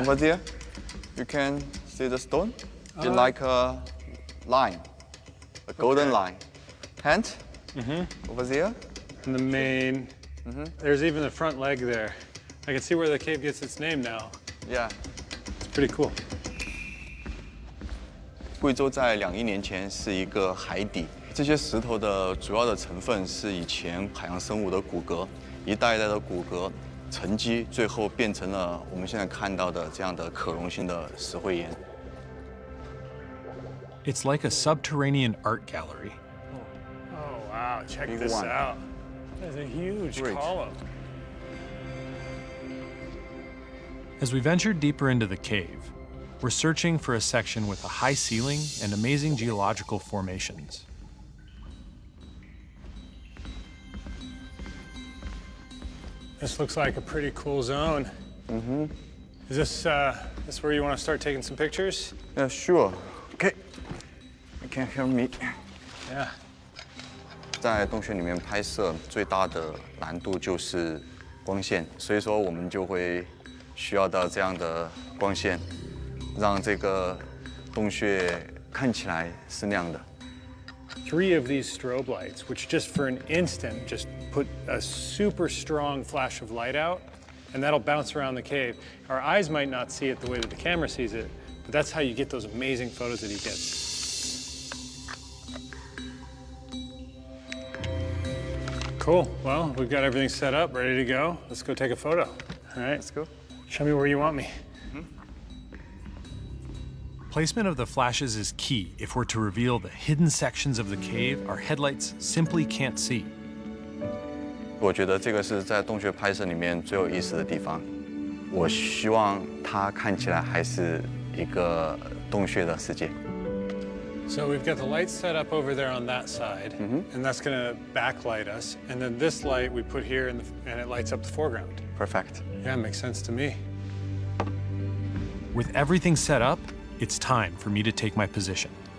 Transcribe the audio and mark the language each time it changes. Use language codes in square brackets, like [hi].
[en] Over there, you can see the stone. It's like a line, a golden line. Hand. Over there. And the main, there's even the front leg there. I can see where the cave gets its name now. Yeah. It's pretty cool. [zh] 贵州在2亿年前是一个海底，这些石头的主要的成分是以前海洋生物的骨骼，一代一代的骨骼沉积，最后变成了我们现在看到的这样的可溶性的石灰岩。 [en] It's like a subterranean art gallery. Oh, wow, check Big this one. out. There's a huge Great. column. As we venture deeper into the cave, we're searching for a section with a high ceiling and amazing geological formations. This looks like a pretty cool zone. Is this where you want to start taking some pictures? Yeah, sure. Okay. You can hear me. Yeah. [zh] 在洞穴里面拍摄最大的难度就是光线，所以说我们就会需要到这样的光线，让这个洞穴看起来是亮的。 [en] 3 of these strobe lights, which just for an instant just put a super strong flash of light out, and that'll bounce around the cave. Our eyes might not see it the way that the camera sees it, but that's how you get those amazing photos that he gets. Cool. Well, we've got everything set up, ready to go. Let's go take a photo. All right. Let's go. Show me where you want me. Placement of the flashes is key if we're to reveal the hidden sections of the cave our headlights simply can't see. [zh] 我觉得这个是在洞穴拍摄里面最有意思的地方。我希望它看起来还是一个洞穴的世界。 [en] So we've got the lights set up over there on that side, and that's going to backlight us. And then this light we put here, and it lights up the foreground. Perfect. Yeah, makes sense to me. With everything set up, it's time for me to take my position.